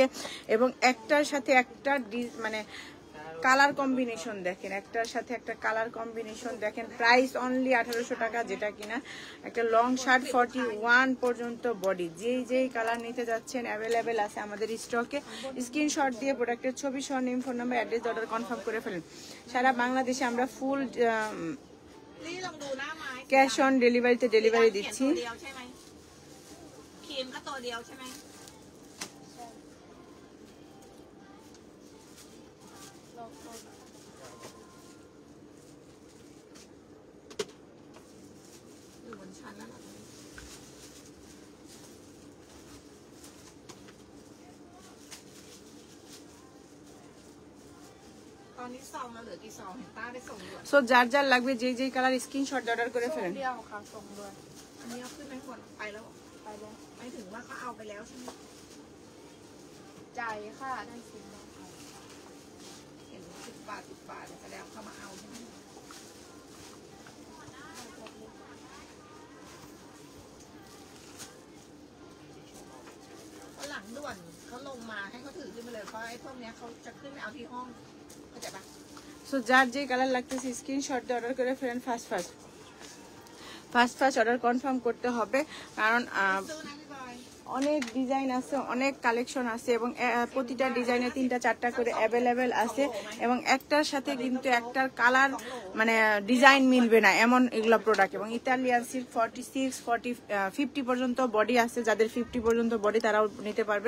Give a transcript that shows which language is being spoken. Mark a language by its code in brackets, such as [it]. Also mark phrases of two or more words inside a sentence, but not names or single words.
[bn] এবং একটার সাথে একটা মানে [en] color combination [bn] দেখেন, একটার সাথে একটা [en] color combination [bn] দেখেন। [en] price only [bn] 1800 টাকা, যেটা কিনা একটা [en] long shirt [bn] 41 পর্যন্ত বডি। যেই কালার নিতে যাচ্ছেন অ্যাভেলেবেল আছে আমাদের স্টকে। স্ক্রিনশট দিয়ে প্রোডাক্টের ছবি সহ নেম, [en] phone number, [bn] অ্যাড্রেস, [en] order confirm [bn] করে ফেলেন। সারা বাংলাদেশে আমরা ফুল [th] นี่ลองดูหน้าไม้ [bn] ক্যাশ অন ডেলিভারিতে ডেলিভারি [th] เขียน [bn] দিচ্ছি। [th] ตัวเดียวใช่ไหมครีมก็ตัวเดียวใช่ไหม อยู่บนชั้นแล้วเหรอตอนนี้ซองเราเหลือกี่ซองเห็นป้าได้ส่งด่วน [bn] সো যার লাগবে যেই কালার স্ক্রিনশট অর্ডার করে ফেলেন। [th] เดียวค่ะส่งด้วย อันนี้เอาขึ้นไปหมดไปแล้วเหรอ ไปเลย ไม่ถึงว่าเขาเอาไปแล้วใช่ไหม จ่ายค่ะได้สิบบาท เห็น10 บาทแสดงเขามาเอาใช่ไหมวันหลังด่วนเขาลงมาให้เขาถือขึ้นไปเลยเพราะไอ้พวกเนี้ยเขาจะขึ้นไปเอาที่ห้องเข้าใจปะ [bn] সো যার যে কালার লাগতেছে স্ক্রিনশট দিয়ে অর্ডার করে ফেলেন। [en] first order confirm [bn] করতে হবে, কারণ [th] สู้นะพี่บอย [bn] অনেক ডিজাইন আছে, অনেক কালেকশন আছে, এবং প্রতিটা ডিজাইনে 3টা 4টা করে অ্যাভেলেবেল আছে, এবং একটার সাথে কিন্তু একটার কালার মানে ডিজাইন মিলবে না এমন এগুলো প্রোডাক্ট। এবং ইতালিয়ান সিল্ক 46, 40, 50 পর্যন্ত বডি আছে। যাদের 50 পর্যন্ত বডি তারাও নিতে পারবেন।